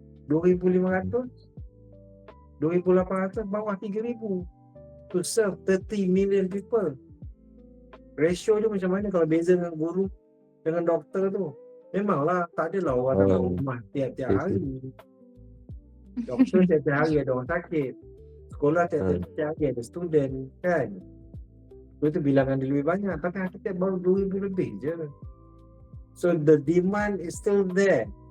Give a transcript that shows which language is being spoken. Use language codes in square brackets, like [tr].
[en] 2,500, 2,800, [ms] bawah [en] 3,000 to serve 30 million people. [ms] Ratio dia macam mana kalau beza dengan guru dengan doktor tu? Memanglah tak adalah orang dalam rumah tiap-tiap hari. Doktor tiap-tiap hari ada orang sakit, sekolah tiap-tiap hari ada student kan. Itu bilangan dia lebih banyak, tapi arkitek baru 2,000 lebih je. [en] So the demand is still there.